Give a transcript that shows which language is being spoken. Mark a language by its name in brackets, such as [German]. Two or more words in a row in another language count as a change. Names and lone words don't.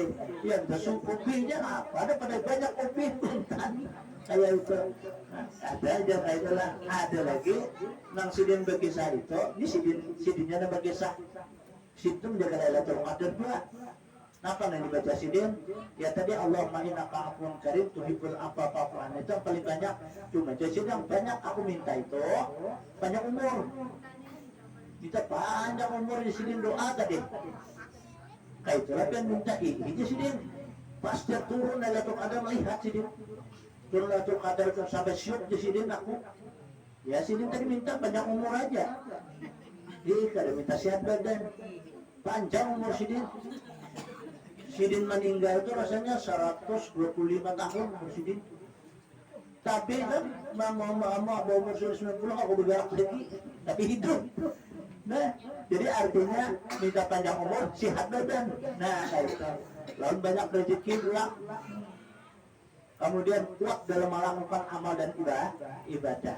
[Banjar] Yang tasuk upihnya apa? Ada pada banyak upih kan. Kayak itu. Nah, ada aja kayak itulah. Ada lagi nang sidin berkisah itu. Ini sidinnya ada berkisah. Situ menjaga Lailatul Qadar juga. Apa yang dibaca sidin? [Arabic] Ya tadi اللهم إنك عفو كريم تحب العفو فاعف عني. [Banjar] Itu yang paling banyak. Cuma jadi yang banyak aku minta itu panjang umur. Kita panjang umur di sidin doa tadi. Kayak itulah yang minta ini sidin. Pas dia turun Lailatul Qadar melihat sidin. Turun Lailatul Qadar itu sampai syuk di sidin aku. Ya sidin tadi minta panjang umur aja. Kada minta sehat badan. Panjang umur sidin. Sidin meninggal itu rasanya 125 tahun Sidin. Tapi kan mama umur 90 aku bergerak lagi, tapi hidup. Nah, jadi artinya minta panjang umur, sehat badan. Nah, kayak itu. Lalu banyak rezeki pulang. Kemudian kuat dalam melakukan amal dan ibadah.